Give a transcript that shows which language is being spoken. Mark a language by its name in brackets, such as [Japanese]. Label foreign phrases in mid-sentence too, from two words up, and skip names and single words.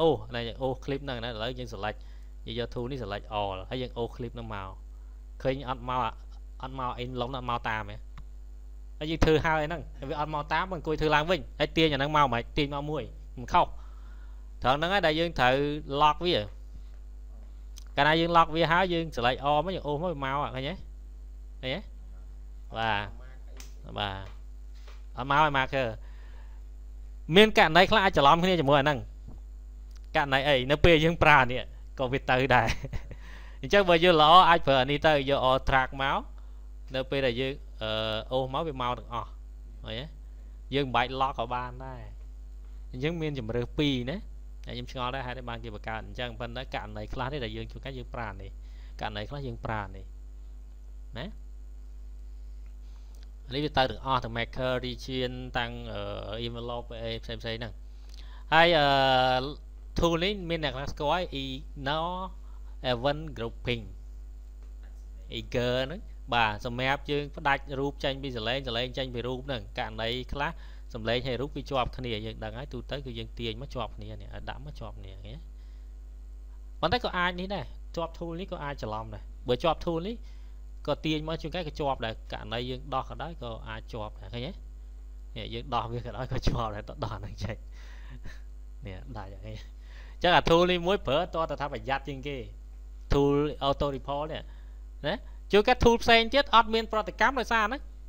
[Khmer] អូសណាយើងអូស clip ហ្នឹងណាឥឡូវយើង select យើងយក tool នេះ [English] select all [Khmer] ហើយយើងអូស clip ហ្នឹងមកឃើញអត់មក envelope អត់មកតាមទេហើយយើងធ្វើហើយហ្នឹងវាអត់មកតាមអង្គុយធ្វើឡើងវិញហើយទាញអាហ្នឹងមកមិនទាញមកមួយមិនខុសត្រង់ហ្នឹងហើយដែលយើងត្រូវ lock វាកាលណាយើង lock វាហើយយើង select all មកយើងអូសមកវាមកឃើញទេបាទ អត់មកឲ្យ marker មានករណីខ្លះអាចច្រឡំគ្នាជាមួយអាហ្នឹងករណីអីនៅពេលយើងប្រើនេះក៏វាទៅដែរអញ្ចឹងបើយើងល្អអាចប្រើអានេះទៅយក [English] all track [Khmer] មកនៅពេលដែលយើងអូសមកវាមកទាំងអស់ឃើញទេយើងមិនបាច់ lock ក៏បានដែរអញ្ចឹងមានជំរើសពីរណាខ្ញុំឆ្ងល់ដែរហេតុតែបានគេបង្កើតអញ្ចឹងប៉ុន្តែករណីខ្លះនេះដែលយើងជួនកាលយើងប្រើនេះករណីខ្លះយើងប្រើនេះណា នេះវាទៅទាំងអស់ទាំង [English] marker region [Khmer] ទាំង envelope ផ្សេងហ្នឹងហើយtool នេះមានអ្នកខ្លះស្គាល់ [English] inner event grouping eager [Khmer] ហ្នឹងបាទសម្រាប់យើងផ្ដាច់រូបចេញពីសលេងចេញពីរូបហ្នឹង ករណីខ្លះសំឡេងហើយរូបវាជាប់គ្នាយើងដឹងហើយទូទៅគឺយើងទាញមកជាប់គ្នានេះឲ្យដាក់មកជាប់គ្នាឃើញប៉ុន្តែក៏អាចនេះដែរជាប់ tool នេះក៏អាចច្រឡំដែរបើជាប់ tool នេះក៏ទាញមកជួនកាលក៏ជាប់ដែរករណីយើងដោះក៏ដោយក៏អាចជាប់ដែរឃើញទេនេះយើងដោះវាក៏ដោយក៏ជាប់ដែរតដោះហ្នឹងចេញនេះដាច់ហ្នឹងអញ្ចឹងអា tool នេះមួយប្រើតើថាប្រយ័ត្នជាងគេ [English] tool auto report [Khmer] នេះណាជួនកាល tool ផ្សេងទៀតអត់មានប្រតិកម្មដោយសារហ្នឹង